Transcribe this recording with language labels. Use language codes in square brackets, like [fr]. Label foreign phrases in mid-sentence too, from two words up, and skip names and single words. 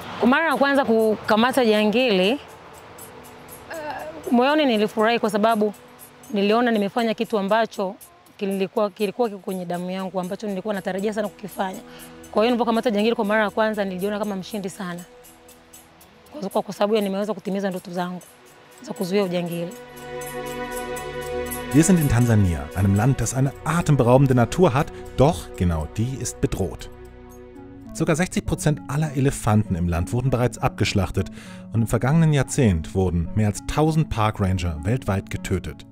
[sw] Mara ya kwanza kukamata jangili, moyoni nilifurahi kwa sababu niliona nimefanya kitu ambacho kilikuwa kwenye damu yangu, ambacho nilikuwa natarajia sana kukifanya. Kwa hiyo nilipokamata jangili kwa mara ya kwanza nilijiona kama mshindi sana. Kwa sababu nimeweza kutimiza ndoto zangu za kuzuia ujangili. [de] Wir sind in Tansania, einem Land, das eine atemberaubende Natur hat, doch genau die ist bedroht. Sogar 60% aller Elefanten im Land wurden bereits abgeschlachtet und im vergangenen Jahrzehnt wurden mehr als 1000 Parkranger weltweit getötet.